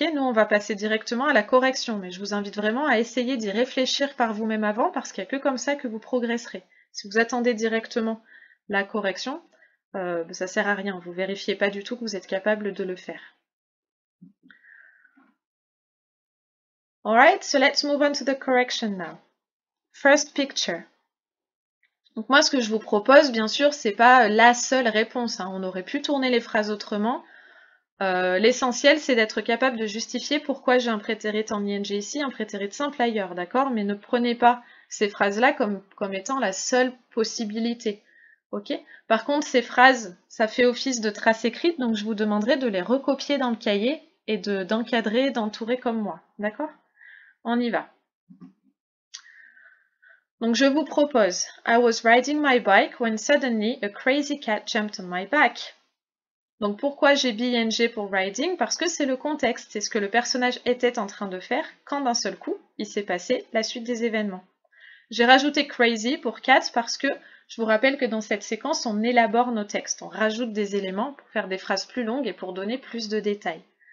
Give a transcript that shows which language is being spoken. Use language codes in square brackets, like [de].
[fr] Nous, on va passer directement à la correction, mais je vous invite vraiment à essayer d'y réfléchir par vous-même avant parce qu'il n'y a que comme ça que vous progresserez. Si vous attendez directement la correction, ça sert à rien, vous vérifiez pas du tout que vous êtes capable de le faire. [en] Alright, so let's move on to the correction now. First picture. [fr] Donc moi, ce que je vous propose, bien sûr, c'est pas la seule réponse, hein. On aurait pu tourner les phrases autrement. L'essentiel, c'est d'être capable de justifier pourquoi j'ai un prétérit en ing ici, un prétérit simple ailleurs, d'accord? Mais ne prenez pas ces phrases-là comme étant la seule possibilité. Ok? Par contre, ces phrases, ça fait office de trace écrite, donc je vous demanderai de les recopier dans le cahier et d'encadrer, d'entourer comme moi. D'accord? On y va. Donc je vous propose [en] I was riding my bike when suddenly a crazy cat jumped on my back. [fr] Donc pourquoi j'ai be-ing pour riding? Parce que c'est le contexte, c'est ce que le personnage était en train de faire quand d'un seul coup, il s'est passé la suite des événements. J'ai rajouté crazy pour cat parce que je vous rappelle que dans cette séquence, on élabore nos textes, on rajoute des éléments pour faire des phrases plus longues et pour donner plus de détails.